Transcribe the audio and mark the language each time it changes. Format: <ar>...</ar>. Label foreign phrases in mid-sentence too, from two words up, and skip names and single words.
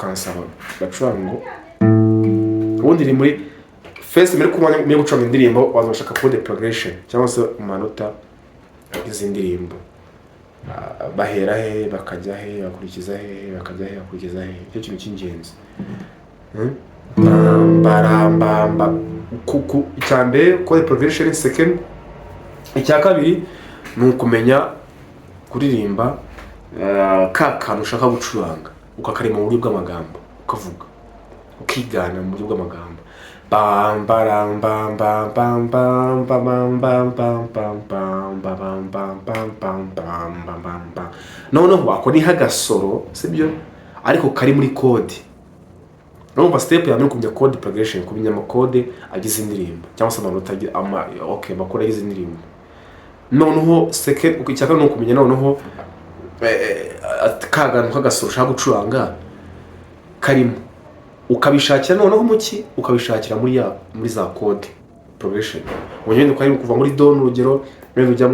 <rw>kukansaba bacuranga ngo ubundi iri muri first mbere kumanya mu gucuranga indirimbo wazashaka</rw> <en>code progression</en> <rw>cyangwa se amanota izi ndirimbo bahera he bakajya he bakurikiza he bakajya he bakurikiza he cyo kintu cy'ingenzi baramba kuku icyambe</rw> <en>code progression</en> <rw>second icya kabiri ni ukumenya kuririmba ka kantu ushaka gucuranga ukakarema mu buryo bw'amagambo ukavuga ukigana mu buryo bw'amagambo bam baram bam bam bam bam bam bam bam bam bam bam bam bam bam bam bam noneho ako ni hagasoro sibyo ariko kari muri code numva step ya mbere kumenya</rw> <en>code progression</en> <rw>kumenya amakode agize indirimbo cyangwa se amanota okay makora agize indirimbo noneho second icyaka no kumenya noneho kagantu kagasoro ushaka gucuranga karimo ukabishakira noneho muki ukabishakira muri za</rw> <en>code progression</en> <rw>wonyine ukari kuva muri do n'urugero ujya</rw>